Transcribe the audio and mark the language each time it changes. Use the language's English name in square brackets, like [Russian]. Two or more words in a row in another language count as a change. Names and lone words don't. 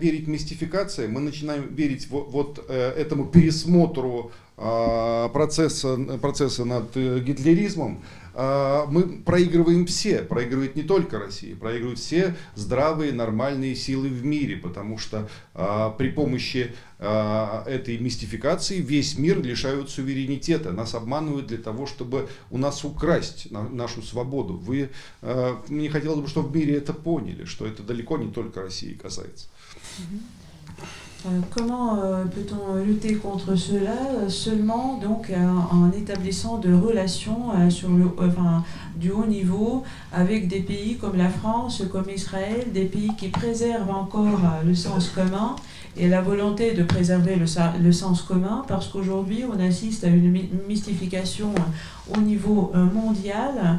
[Russian] верить мистификации, мы начинаем верить этому пересмотру процесса над гитлеризмом, мы проигрываем все, проигрывает не только Россия, проигрывают все здравые, нормальные силы в мире, потому что при помощи этой мистификации весь мир лишают суверенитета, нас обманывают для того, чтобы у нас украсть нашу свободу. Мне хотелось бы, чтобы в мире это поняли, что это далеко не только России касается. [French] Comment peut-on lutter contre cela? Seulement donc en établissant de relations du haut niveau avec des pays comme la France, comme Israël, des pays qui préservent encore le sens commun et la volonté de préserver le sens commun, parce qu'aujourd'hui on assiste à une mystification au niveau mondial.